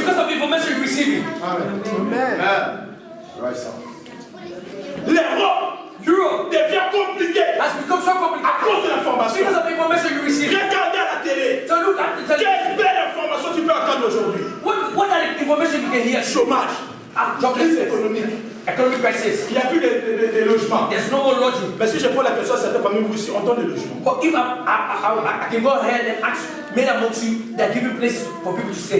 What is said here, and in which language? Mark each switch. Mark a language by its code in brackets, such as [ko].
[en] because of the information you're receiving. [fr] L'Europe [en] Europe [fr] devient compliquée [en] has become so [fr] à [en] complicated [fr] cause de l'information. [en] because of the information you receive. [fr] Regardez à la télé. [en] So look at the television. [fr] Quelle belle information tu peux entendre aujourd'hui. [en] What are the information you can hear? [fr] Chômage, [en] Job [fr] crise [en] crisis, [fr] économique, [en] economic crisis. [fr] il n'y a plus de logements. [en] There's no more lodging. [fr] Mais si je pose la question à certains parmi vous ici, on donne des logements. [en] But if I can go ahead and ask many amongst you, they're giving places for people to stay.